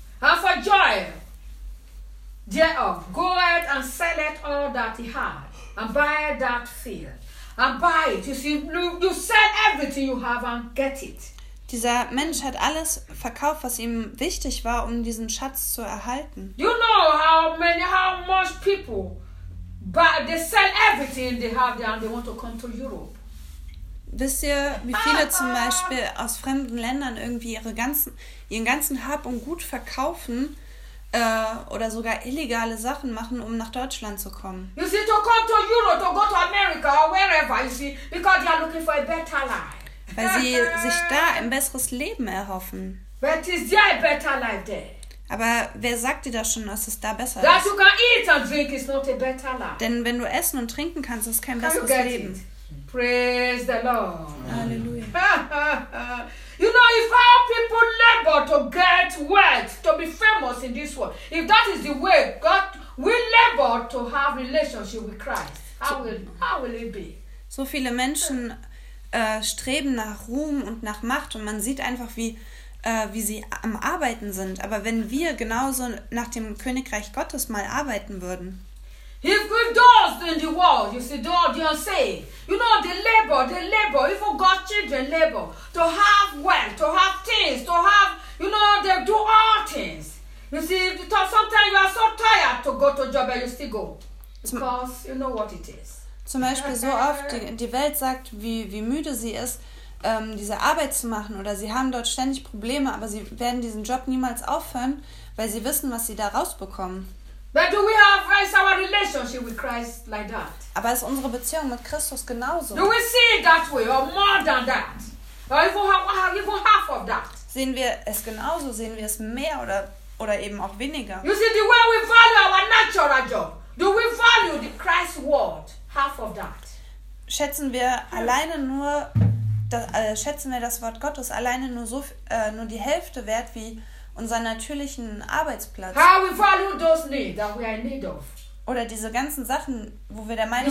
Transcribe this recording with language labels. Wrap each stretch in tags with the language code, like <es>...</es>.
<en>And for joy, thereof, go out and sell it all that he had and buy that field. And buy it. You sell everything you have and get it.</en> <de>Dieser Mensch hat alles verkauft, was ihm wichtig war, um diesen Schatz zu erhalten.</de> <en>You know how much people buy, they sell everything they have there and they want to come to Europe.</en> <de>Wisst ihr, wie viele zum Beispiel aus fremden Ländern irgendwie ihren ganzen Hab und Gut verkaufen? Oder sogar illegale Sachen machen, um nach Deutschland zu kommen.</de> <en>You see, to come to Europe, to go to America or wherever, you see, because they are looking for a better life.</en> <de>Weil sie sich da ein besseres Leben erhoffen.</de> <en>But is there a better life there?</en> <de>Aber wer sagt dir das schon, dass es da besser</de> <en>that That you can eat and drink is not a better life.</en> <de>Denn wenn du essen und trinken kannst, ist kein</de> <en>can</en> <de>besseres Leben.</de> <en>It? Praise the Lord.</en> <de>Halleluja.</de> <en>You know, if our people labor to get wealth, to be famous in this world, if that is the way God will labor to have relationship with Christ, how will it be?</en> <de>So viele Menschen streben nach Ruhm und nach Macht und man sieht einfach, wie sie am Arbeiten sind. Aber wenn wir genauso nach dem Königreich Gottes mal arbeiten würden.</de> <en>If with those in the world, you see, they are saved. You know, they labor, even God's children labor, to have wealth, to have things, to have, you know, they do all things. You see, sometimes you are so tired to go to job and you still go. Because you know what it is.</en> <de>Zum Beispiel so oft, die Welt sagt, wie müde sie ist, diese Arbeit zu machen, oder sie haben dort ständig Probleme, aber sie werden diesen Job niemals aufhören, weil sie wissen, was sie da rausbekommen.</de> <en>But do we have our relationship with Christ like that?</en> <de>Aber ist unsere Beziehung mit Christus genauso?</de> <en>Do we see it that way or more than that? Or even half of that?</en> <de>Sehen wir es genauso? Sehen wir es mehr oder eben auch weniger?</de> <en>You see, the way we value our natural job. Do we value the Christ's word half of that? Schätzen wir alleine nur schätzen wir das Wort Gottes alleine nur so nur die Hälfte wert wie unseren natürlichen Arbeitsplatz. How we value those needs that we are in need of.</en> <de>Oder diese ganzen Sachen, wo wir der Meinung</de>